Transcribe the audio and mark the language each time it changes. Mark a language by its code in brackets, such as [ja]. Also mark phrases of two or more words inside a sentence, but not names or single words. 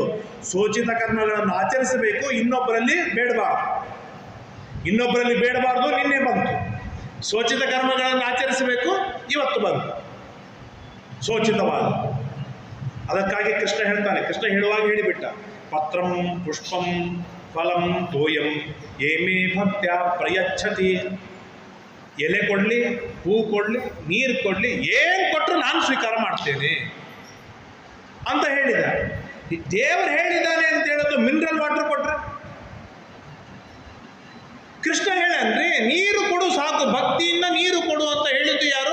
[kn] ಸೋಚಿತ ಕರ್ಮಗಳನ್ನು ಆಚರಿಸಬೇಕು, ಇನ್ನೊಬ್ಬರಲ್ಲಿ ಬೇಡಬಾರ್ದು. ಇನ್ನೊಬ್ಬರಲ್ಲಿ ಬೇಡಬಾರ್ದು, ನಿನ್ನೆ ಬಂತು. ಸೋಚಿತ ಕರ್ಮಗಳನ್ನು ಆಚರಿಸಬೇಕು, ಇವತ್ತು ಬಂತು ಸೋಚಿತವಾದ. ಅದಕ್ಕಾಗಿ ಕೃಷ್ಣ ಹೇಳ್ತಾನೆ. ಕೃಷ್ಣ ಹೇಳುವಾಗ ಹೇಳಿಬಿಟ್ಟ, [sa] ಪತ್ರಂ ಪುಷ್ಪಂ ಫಲಂ ತೋಯಂ ಏಮೇ ಭಕ್ತ್ಯ ಪ್ರಯಚ್ಛತಿ. [kn] ಎಲೆ ಕೊಡಲಿ, ಹೂ ಕೊಡಲಿ, ನೀರು ಕೊಡಲಿ, ಏನು ಕೊಟ್ಟರು ನಾನು ಸ್ವೀಕಾರ ಮಾಡ್ತೇನೆ ಅಂತ ಹೇಳಿದ. ದೇವರು ಹೇಳಿದ್ದಾನೆ ಅಂತ ಹೇಳೋದು [en] mineral water [kn] ಕೊಟ್ರೆ? ಕೃಷ್ಣ ಹೇಳನ್ರಿ, ನೀರು ಕೊಡು ಸಾಕು, ಭಕ್ತಿಯಿಂದ ನೀರು ಕೊಡು ಅಂತ ಹೇಳಿದ್ದು ಯಾರು?